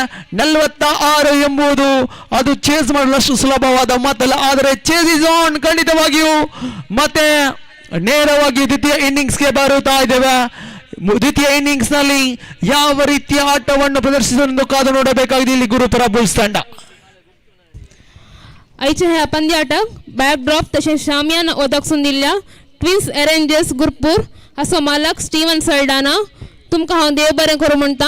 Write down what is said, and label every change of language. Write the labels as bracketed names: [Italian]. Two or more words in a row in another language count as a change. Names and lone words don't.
[Kannada] 46 ಎಂಬುದು ಅದು ಚೇಸ್ ಮಾಡಲಷ್ಟು ಸುಲಭವಾದ ಮೊತ್ತಲ್ಲ, ಆದರೆ [English] chase is on. [Kannada] ಖಂಡಿತವಾಗಿಯೂ ಮತ್ತೆ ನೇರವಾಗಿ ದ್ವಿತೀಯ ಇನ್ನಿಂಗ್ಸ್ಗೆ ಬರುತ್ತಾ ಇದ್ದೇವೆ. ದ್ವಿತೀಯ ಇನ್ನಿಂಗ್ಸ್ ನಲ್ಲಿ ಯಾವ ರೀತಿಯ ಆಟವನ್ನು ಪ್ರದರ್ಶಿಸಲು ಕಾದು ನೋಡಬೇಕಾಗಿದೆ ಇಲ್ಲಿ गुरुपुरा बुल्स ತಂಡ. [Konkani] आयचे हे पंद्याट बॅकड्रॉप तसेच शामियाना ओदकसून दिल्ल्या ट्विन्स अरेंजर्स गुरपूर असो मालक स्टीवन सल्डाना तुमकां हांव देव बरें करूं म्हणटा.